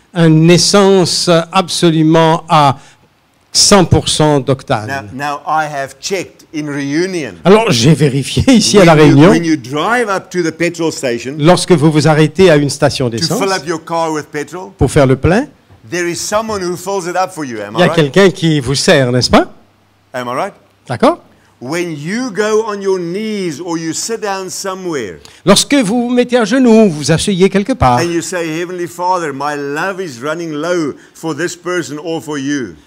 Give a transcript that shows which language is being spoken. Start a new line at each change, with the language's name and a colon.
French: Une essence absolument à 100% d'octane.
English: Now I have checked in Reunion.
French: Alors j'ai vérifié ici à la Réunion,
English: When you drive up to the petrol station
French: lorsque vous vous arrêtez à une station
English: to
French: d'essence
English: fill up your car with petrol,
French: pour faire le plein,
English: there is someone who fills it up for you. Am
French: il y
English: I
French: a
English: right?
French: quelqu'un qui vous sert, n'est-ce pas?
English: Am I right?
French: D'accord?
English: When you go on your knees or you sit down somewhere
French: Lorsque vous vous mettez à genoux, vous vous asseyez quelque part,
English: and you say, Heavenly Father, my love is running low for this person or for you.